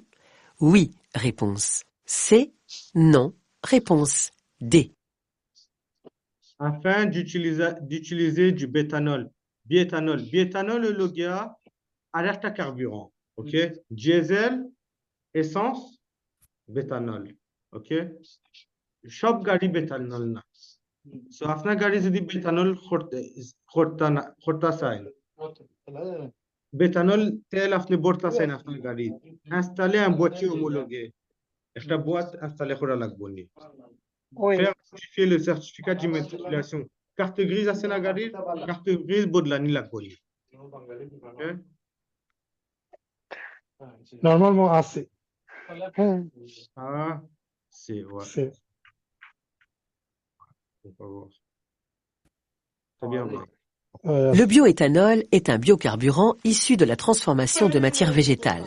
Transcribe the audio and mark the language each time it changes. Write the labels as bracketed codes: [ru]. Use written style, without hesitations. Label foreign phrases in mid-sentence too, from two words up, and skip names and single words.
[fr] Oui. Réponse C. Non. Réponse D. Afin d'utiliser du bétanol. Biéthanol, le gars, alerte à carburant. OK? Diesel, essence, bétanol. [bn] OK? সব গাড়ি বেথানল না সো আপনার গাড়ি যদি বেথানল করতে চায় বেথানল তেল আপনি ভরতে চান আপনার গাড়ি ইনস্টলে [fr] un boîtier homologué [bn] একটা [fr] boîte installé [bn] করা লাগবে নি [fr] faire modifier le certificat d'immatriculation carte grise [bn] আছে না গাড়ির [fr] carte grise [bn] বদলানি লাগবে নি [fr] Normalement assez. Ah, c'est ouais. C'est On va voir. Très bien. Le bioéthanol est un biocarburant issu de la transformation de matières végétales.